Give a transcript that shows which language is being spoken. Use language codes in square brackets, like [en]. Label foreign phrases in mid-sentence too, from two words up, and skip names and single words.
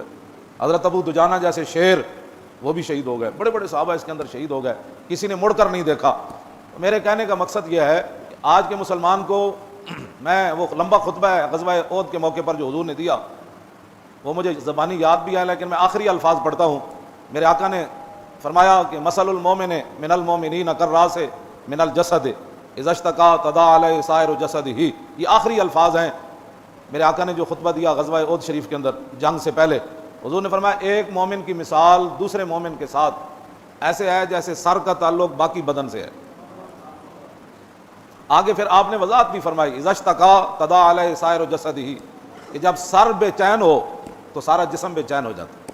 [ur] حضرت ابو دجانہ جیسے شعر، وہ بھی شہید ہو گئے، بڑے بڑے صحابہ اس کے اندر شہید ہو گئے، کسی نے مڑ کر نہیں دیکھا۔ میرے کہنے کا مقصد یہ ہے کہ آج کے مسلمان کو میں وہ لمبا خطبہ ہے غزوہ احد کے موقع پر جو حضور نے دیا، وہ مجھے زبانی یاد بھی ہے، لیکن میں آخری الفاظ پڑھتا ہوں۔ میرے آقا نے فرمایا کہ [ar] مثل المومن من المومنین کالراس من الجسد اذا اشتکا تداعی علیہ سائر جسدہ، [ur] یہ آخری الفاظ ہیں میرے آقا نے جو خطبہ دیا غزوہ احد شریف کے اندر جنگ سے پہلے۔ حضور نے فرمایا ایک مومن کی مثال دوسرے مومن کے ساتھ ایسے ہے جیسے سر کا تعلق باقی بدن سے ہے۔ آگے پھر آپ نے وضاحت بھی فرمائی [ar] اذا اشتکا تداعی علیہ سائر جسدہ، [ur] کہ جب سر بے چین ہو تو سارا جسم بے چین ہو جاتا ہے۔